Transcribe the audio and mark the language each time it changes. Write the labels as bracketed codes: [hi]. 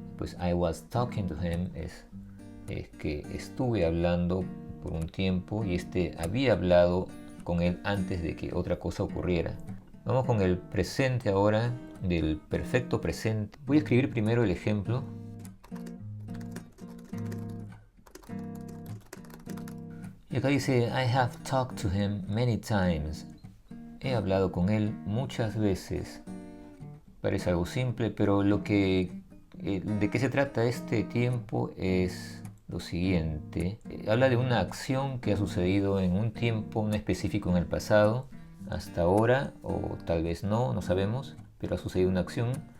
[es] Pues [en] I was talking to him [es] es que estuve hablando por un tiempo y había hablado con él antes de que otra cosa ocurriera. Vamos con el presente ahora, del perfecto presente. Voy a escribir primero el ejemplo. Y acá dice [en] I have talked to him many times. [es] He hablado con él muchas veces. Parece algo simple, pero de qué se trata este tiempo es lo siguiente. Habla de una acción que ha sucedido en un tiempo específico en el pasado, hasta ahora, o tal vez no sabemos, pero ha sucedido una acción.